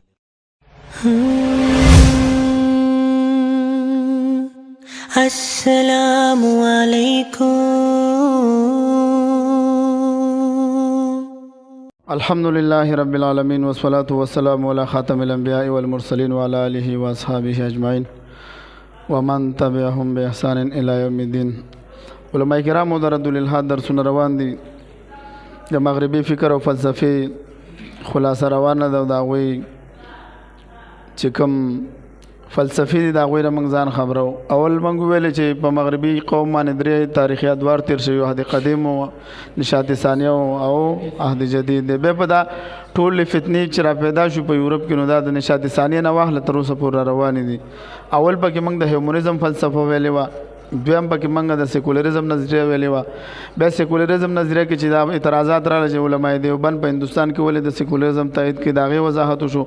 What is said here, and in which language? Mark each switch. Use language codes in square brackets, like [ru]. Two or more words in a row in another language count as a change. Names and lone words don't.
[ar] السلام عليكم. الحمد لله رب العالمين والصلاة والسلام على خاتم الأنبياء والمرسلين وعلى آله وأصحابه أجمعين ومن تبعهم بإحسان إلى يوم الدين. [ps] علماء کرام [ar] درد الالحاد [ps] درسونه روان دي. د مغربي فکر او فلسفي خلاصه روانه ده. د هغوی چې کوم فلسفي دي د هغوی نه موږ ځان خبرو. اول موږ ویلې چې په مغربي قوم باندې درې تاریخي ادوار تیر شوي، عهد قدیم او نشاط ثانیه او عهد جدید دی. بیا په دا ټولې فتنې چې را پیدا شو په یورپ کې، نو دا د نشاط ثانیه نه واخله تر اوسه پورې روانې دي. اول پکې موږ د هیومنزم فلسفه ویلې وه، دویم پکې موږ د سیکولرزم نظریه ویلې وه. بیا سیکولرزم نظریه کې چې دا اعتراضات راغله چې علماء دیوبند په هندوستان کې ولې د سیکولرزم تایید کې د هغې وضاحت وشو.